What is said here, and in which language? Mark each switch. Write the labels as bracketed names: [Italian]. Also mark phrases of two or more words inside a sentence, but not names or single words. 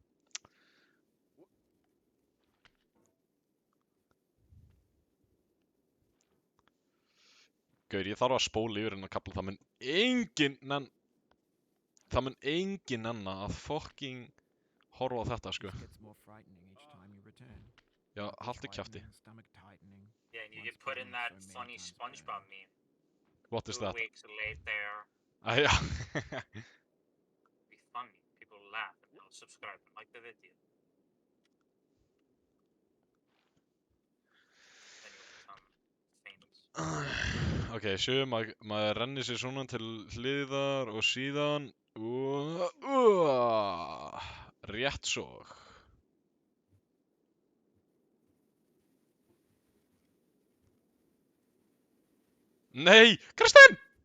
[Icelandic] Gaur, ég þarf að spóla yfir hennar kapla, það mun engin nenna að fucking horfa á þetta, sko. [English] It gets more frightening each time you return. [Icelandic] Já, [English] Muscles [Icelandic] haltu kjafti. [English] tightening, stomach tightening. yeah, and you Once get put in bitten that so many funny times SpongeBob burned. meme. What is 2 that? weeks later. [Icelandic] Já. [English] Be funny. People laugh and they'll subscribe and like the video. Then you'll become famous. [Icelandic] Ok, sjö, maður rennir sér svona til hliðar og síðan rétt svo. Nei, Kristinn!